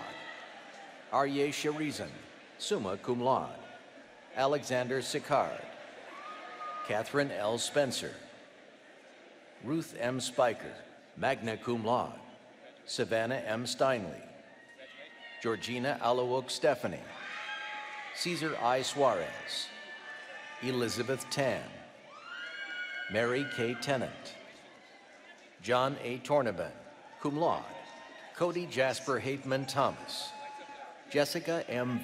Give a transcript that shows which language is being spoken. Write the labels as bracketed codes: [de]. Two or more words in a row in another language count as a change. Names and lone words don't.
[en] Arye Sharizan, [la] summa cum laude. [en] Alexander Sicard, Catherine L. Spencer, Ruth M. Spiker, [la] magna cum laude. [en] Savannah M. Steinley, Georgina Alawok Stephanie, Cesar I. Suarez, Elizabeth Tan, Mary K. Tennant, John A. [la] Tornaban, cum laude. [en] Cody Jasper Hateman Thomas, Jessica M.